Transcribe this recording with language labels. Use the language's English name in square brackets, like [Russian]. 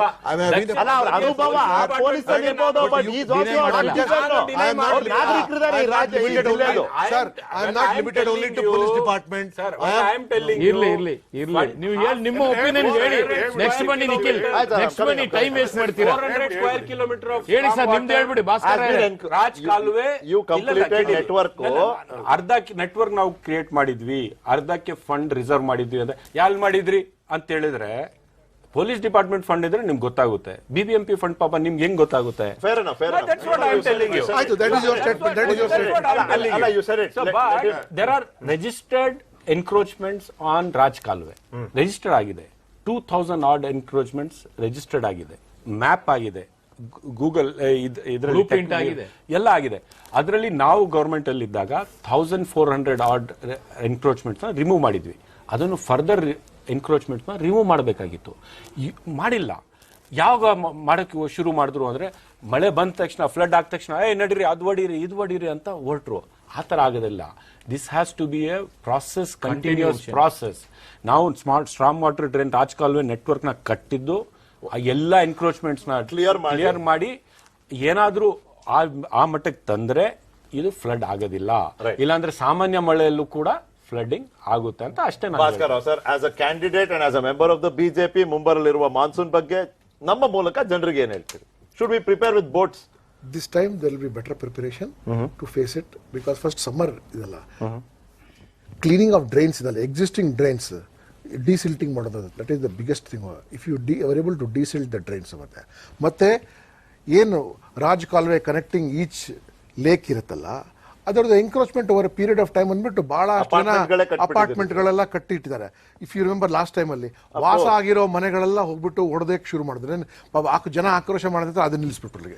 [Kannada] ಅಲ್ಲ, ಅವ್ರ ಅನುಭವ ಪೊಲೀಸ್ ಇರ್ಬೋದು, but [English] he is also a citizen. [Kannada] ನಾಗರಿಕರಿದ್ದಾರೆ ಈ ರಾಜ್ಯ, ಈ ಜಿಲ್ಲೆದು. [English] Sir, I am not limited only to police department. Sir, I am telling you. [Kannada] ಇರ್ಲಿ ನೀವು ಹೇಳಿ, ನಿಮ್ಮ ಒಪಿನಿಯನ್ ಹೇಳಿ. ನೆಕ್ಸ್ಟ್ ಬನ್ನಿ ನಿಖಿಲ್, ನೆಕ್ಸ್ಟ್ ಬನ್ನಿ, ಟೈಮ್ ವೇಸ್ಟ್ ಮಾಡ್ತೀರಾ? [English] 400 square kilometre of [Kannada] ಹೇಳಿ ಸರ್, ನಿಮ್ದು ಹೇಳ್ಬಿಡಿ ಭಾಸ್ಕರ್. ರಾಜ್ ಕಾಲುವೆ [English] You completed network. [Kannada] ಅರ್ಧ ನೆಟ್ವರ್ಕ್ ನಾವು ಕ್ರಿಯೇಟ್ ಮಾಡಿದ್ವಿ, ಅರ್ಧಕ್ಕೆ ಫಂಡ್ ರಿಸರ್ವ್ ಮಾಡಿದ್ವಿ ಅಂತ ಯಾಲ್ ಮಾಡಿದ್ರಿ ಅಂತ ಹೇಳಿದ್ರೆ, ಪೊಲೀಸ್ ಡಿಪಾರ್ಟ್ಮೆಂಟ್ ಫಂಡ್ ಇದ್ರೆ ನಿಮ್ಗೆ ಗೊತ್ತಾಗುತ್ತೆ. BBMP ಫಂಡ್ ಪಾಪ ನಿಮ್ಗೆ ಹೆಂಗ್ ಗೊತ್ತಾಗುತ್ತೆ? [English] Fair enough. That's what I am telling you. ಆಯ್ತು, that is your statement. That is your statement. ಅಲ್ಲ, you said it. So, but there are registered encroachments on Raj Kalwe. [Kannada] Registered ಆಗಿದೆ. [English] 2,000 odd encroachments registered ಆಗಿದೆ. [Kannada] Map ಆಗಿದೆ. Google Blueprint ಆಗಿದೆ. ಎಲ್ಲ ಆಗಿದೆ. ಅದರಲ್ಲಿ ನಾವು ಗವರ್ಮೆಂಟ್ ಅಲ್ಲಿ ಇದ್ದಾಗ 1,400 ಆಡ್ ಎನ್ಕ್ರೋಚ್ಮೆಂಟ್ಸ್ ರಿಮೂವ್ ಮಾಡಿದ್ವಿ. ಅದನ್ನು ಫರ್ದರ್ ಎನ್ಕ್ರೋಚ್ಮೆಂಟ್ಸ್ ರಿಮೂವ್ ಮಾಡಬೇಕಾಗಿತ್ತು, ಮಾಡಿಲ್ಲ. ಯಾವಾಗ ಮಾಡಕ್ಕೆ ಶುರು ಮಾಡಿದ್ರು ಅಂದ್ರೆ, ಮಳೆ ಬಂದ ತಕ್ಷಣ, ಫ್ಲಡ್ ಆದ ತಕ್ಷಣ ನಡೀರಿ, ಅದು ಹೊಡೀರಿ, ಇದು ಹೊಡೀರಿ ಅಂತ ಹೊರಟ್ರು. ಆ ತರ ಆಗೋದಿಲ್ಲ. [English] This has to be a process, continuous process. [Kannada] ನಾವು ಸ್ಟ್ರಾಂಗ್ ವಾಟರ್ ಡ್ರೈನ್ ರಾಜ್ ಕಾಲುವೆ ನೆಟ್ವರ್ಕ್ ನ ಕಟ್ಟಿದ್ದು, ಎಲ್ಲ ಎನ್ಕ್ರೋಚ್ಮೆಂಟ್ಸ್ ನ ಕ್ಲಿಯರ್ ಮಾಡಿ ಏನಾದ್ರೂ ಆ ಮಟ್ಟಕ್ಕೆ ತಂದ್ರೆ ಇದು ಫ್ಲಡ್ ಆಗೋದಿಲ್ಲ. ಇಲ್ಲಾಂದ್ರೆ ಸಾಮಾನ್ಯ ಮಳೆಯಲ್ಲೂ ಕೂಡ ಫ್ಲಡ್ಡಿಂಗ್ ಆಗುತ್ತೆ ಅಂತ ಅಷ್ಟೇ. Bhaskar sir, [English] as a candidate and as a member of the BJP, [Kannada] ಮುಂಬರಲಿರುವ monsoon ಬಗ್ಗೆ ನಮ್ಮ ಮೂಲಕ ಜನರಿಗೆ ಏನ್ ಹೇಳ್ತೀರಿ? [English] Should we prepare with boats? This time there will be better preparation to face it, because first summer ಇದಲ್ಲ, cleaning of drains ಇದಲ್ಲ, existing drains desilting ಮಾಡೋದು, that is the biggest thing. If you are able to desilt the drains [Kannada] ಮತ್ತೆ ಏನು ರಾಜ್ ಕಾಲುವೆ connecting each lake ಇರುತ್ತಲ್ಲ, ಅದರದ್ದು encroachment over period of time ಅಂದ್ಬಿಟ್ಟು ಬಹಳ ಅಪಾರ್ಟ್ಮೆಂಟ್ಗಳೆಲ್ಲ ಕಟ್ಟಿಟ್ಟಿದ್ದಾರೆ. [English] if you remember last time [Kannada] ಅಲ್ಲಿ ವಾಸ ಆಗಿರೋ ಮನೆಗಳೆಲ್ಲ ಹೋಗ್ಬಿಟ್ಟು ಹೊಡೆದಕ್ಕೆ ಶುರು ಮಾಡಿದ್ರೆ, ಜನ ಆಕ್ರೋಶ ಮಾಡಿದ್ರೆ ಅದನ್ನ ನಿಲ್ಲಿಸ್ಬಿಟ್ರು.